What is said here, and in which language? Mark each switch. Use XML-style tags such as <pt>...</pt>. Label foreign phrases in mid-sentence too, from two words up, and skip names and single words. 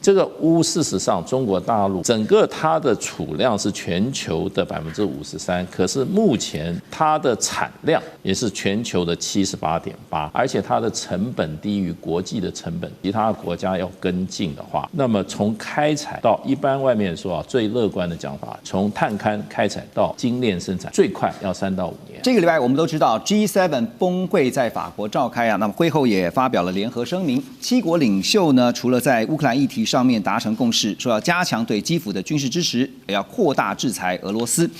<zh>這個鎢事實上，中國大陸整個它的儲量是全球的53%，可是目前它的產量也是全球的78.8%，而且它的成本低於國際的成本，其他國家要跟進的話，那麼從開採到一般外面說最樂觀的講法，從探勘開採到精煉生產，最快要3到5年。這個禮拜我們都知道 G7 峰會在法國召開啊，那麼會後也發表了聯合聲明，7國領袖呢，除了在烏克蘭議題上面達成共識，說要加強對基輔的軍事支持，也要擴大制裁俄羅斯。</zh>